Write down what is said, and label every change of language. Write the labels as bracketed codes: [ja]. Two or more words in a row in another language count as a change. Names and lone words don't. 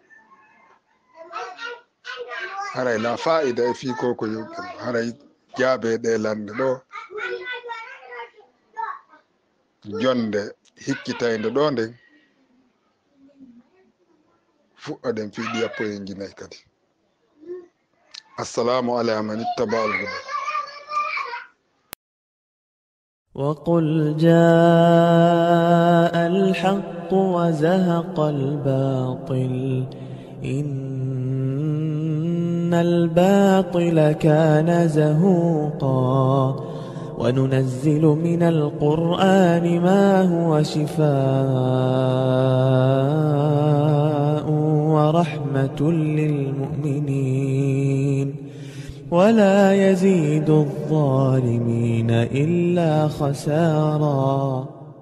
[ff] haray la fa'ida e fi ko yewtuɗen ɗo. haray jaabe ɗe lande ɗo jonde hikkitayde ɗo nden fuɗɗoɗen fiiɗi yappoyen jinayi kadi. [ar] السلام على من اتبع الهدى. وقل جاء الحق وزهق الباطل إن الباطل كان زهوقا وننزل من القرآن ما هو شفاء ورحمة للمؤمنين ولا يزيد الظالمين إلا خسارا.